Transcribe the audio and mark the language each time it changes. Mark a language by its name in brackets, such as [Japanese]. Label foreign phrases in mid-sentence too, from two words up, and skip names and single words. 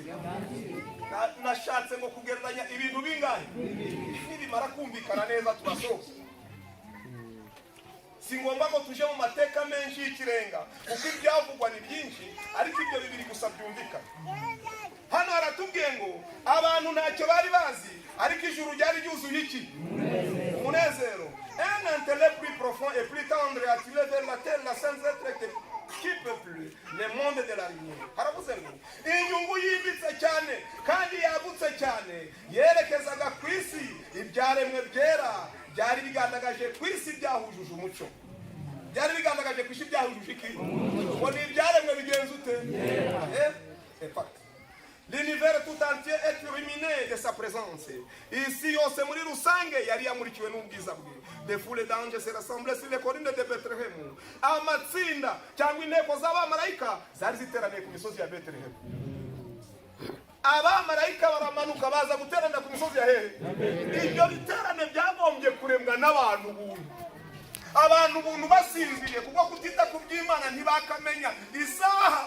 [Kinyarwanda] Nashatse ngo kugereranya ibintu bingahe nibimara kumvikana neza tubasoza. Si ngombwa ngo tuje mu mateka menshi y'ikirenga kuko ibyavugwa ni byinshi, ariko ibyo bibiri gusa byumvikana. Hano baratubwiye ngo abantu ntacyo bari bazi ariko ijuru ryari ryuzuye iki? Umunezero. [French] Un intellect plus profond et plus tendre est attiré vers la terre, la sainte lettre qui peuple le monde de la lumière. [Kinyarwanda] Haravuze ngo inyungu yimbitse cyane kandi yagutse cyane yerekezaga ku isi, ibyaremwe byera byari bigandagaje ku isi byahujuje umucyo. Byari bigandagaje ku isi byahujuje iki? Ngo ni ibyaremwe bigenze ute? [French] L'univers tout entier est illuminé de sa présence. [Kinyarwanda] Ici yose muri rusange yari yamurikiwe n'ubwiza bwe. [French] Des foules d'anges se rassemblaient sur les collines de Bethlehem. [Kinyarwanda] Amatsinda cyangwa inteko z'abamarayika zari ziteraniye ku misozi ya Bethlehem. Abamarayika baramanuka baza guteranira ku misozi ya hehe? Ibyo biterane byagombye kuremwa n'abantu buntu. Abantu buntu basinziriye kubwo kutita ku by'Imana ntibakamenya isaha.